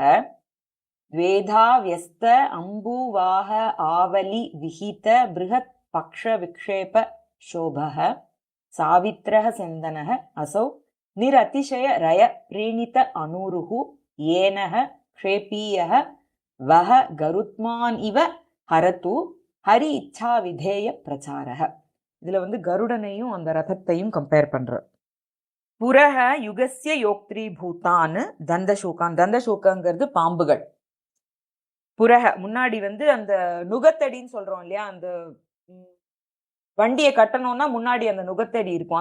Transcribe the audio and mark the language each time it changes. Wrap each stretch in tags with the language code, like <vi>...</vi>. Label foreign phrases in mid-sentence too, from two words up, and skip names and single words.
<sa>द्वेधा व्यस्त अम्बुवाह आवलि विहित बृहत् पक्ष विक्षेप शोभः सावित्रः सेन्दनः असौ निरतिशय रय प्रीणित अनूरुः येनः क्षेपीयः वह गरुत्मान् इव हरतु हरि इच्छा विधेय प्रचारः।</sa> <ta>இதுல வந்து கருடனையும் அந்த ரதத்தையும் கம்பேர் பண்ற.</ta> <sa>पुरः युगस्य योक्त्रि भूतान् दन्तशूकान्.</sa> <ta>தந்தசூகங்கிறது பாம்புகள். புரஹ முன்னாடி வந்து அந்த நுகத்தடின்னு சொல்றோம் இல்லையா, அந்த வண்டியை கட்டணும்னா முன்னாடி அந்த நுகத்தடி இருக்கும்.</ta>